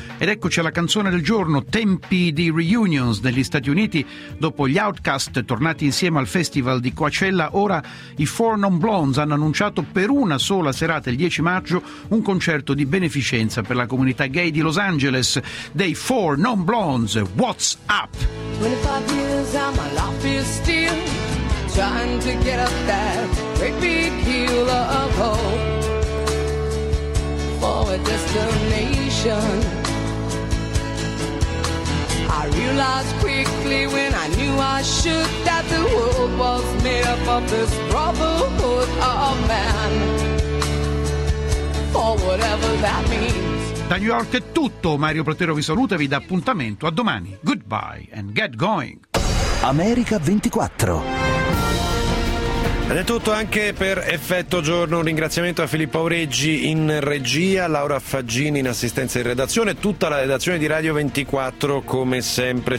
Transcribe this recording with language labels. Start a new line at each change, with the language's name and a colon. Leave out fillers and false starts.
Italian: Ed eccoci alla canzone del giorno, Tempi di Reunions degli Stati Uniti. Dopo gli Outcast tornati insieme al festival di Coachella, ora i Four Non Blondes hanno annunciato per una sola serata, il 10 maggio, un concerto di beneficenza per la comunità gay di Los Angeles. Dei Four Non Blondes, What's Up?
English: 25 years and my life is still trying to get up that great big hill of hope for a destination. I realized quickly when I knew I should that the world was made up of this brotherhood of man, for whatever that means.
Italian: Da New York è tutto, Mario Platero vi saluta e vi dà appuntamento a domani.
English: Goodbye and get going.
Italian: America 24. Ed è tutto anche per Effetto Giorno. Un ringraziamento a Filippo Aureggi in regia, Laura Faggini in assistenza in redazione, tutta la redazione di Radio 24 come sempre.